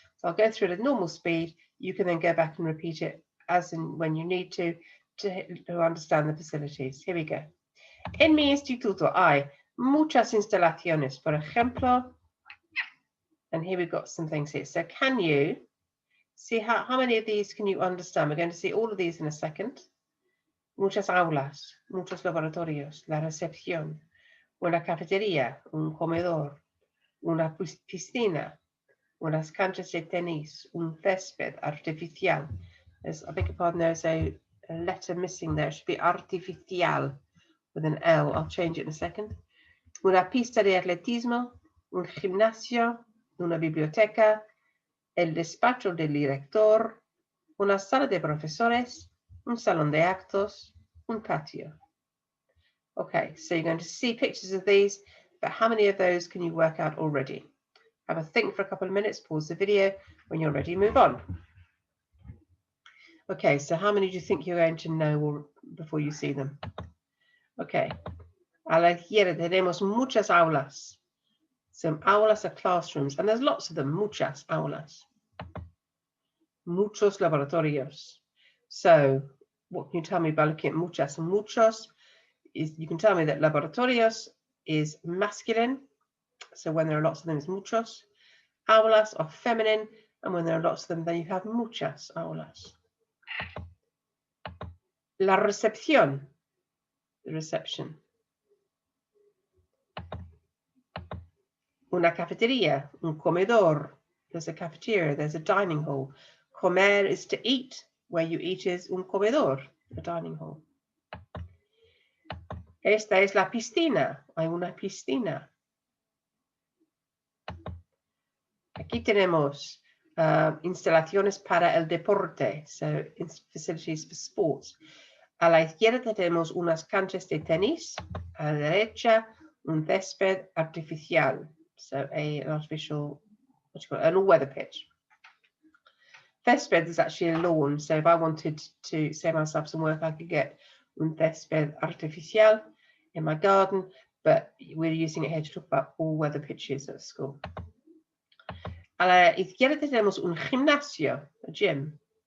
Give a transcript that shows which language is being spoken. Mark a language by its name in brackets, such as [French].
[English] So I'll go through it at normal speed. You can then go back and repeat it as and when you need to understand the facilities. Here we go. [Spanish] En mi instituto hay muchas instalaciones, por ejemplo, [English] and here we've got some things here. So can you see how many of these can you understand? We're going to see all of these in a second. [Spanish] Muchas aulas, muchos laboratorios, la recepción, una cafetería, un comedor, una piscina, unas canchas de tenis, un césped artificial. [English] I beg your pardon, there's a letter missing there. It should be artificial with an L. I'll change it in a second. [Spanish] Una pista de atletismo, un gimnasio, una biblioteca, el despacho del director, una sala de profesores, un salón de actos, un patio. [English] Okay, so you're going to see pictures of these, but how many of those can you work out already? Have a think for a couple of minutes, pause the video. When you're ready, move on. Okay, so how many do you think you're going to know before you see them? [Spanish] Okay, a la izquierda tenemos muchas aulas. [English] So aulas are classrooms, and there's lots of them, muchas aulas. Muchos laboratorios. So what can you tell me by looking at muchas and muchos? Is you can tell me that laboratorios is masculine. So when there are lots of them, it's muchos. Aulas are feminine, and when there are lots of them, then you have muchas aulas. [Spanish] La recepción, [English] the reception. [Spanish] Una cafetería, un comedor. [English] There's a cafeteria, there's a dining hall. Comer is to eat. Where you eat is un comedor, a dining hall. [Spanish] Esta es la piscina. Hay una piscina. Aquí tenemos instalaciones para el deporte, [English] so facilities for sports. [Spanish] A la izquierda tenemos unas canchas de tenis. A la derecha, un césped artificial, [English] so an artificial, what do you call it, an all-weather pitch. Césped is actually a lawn, so if I wanted to save myself some work, I could get un césped artificial in my garden, but we're using it here to talk about all-weather pitches at school. [Spanish] A la izquierda tenemos un gimnasio, [English] a gym.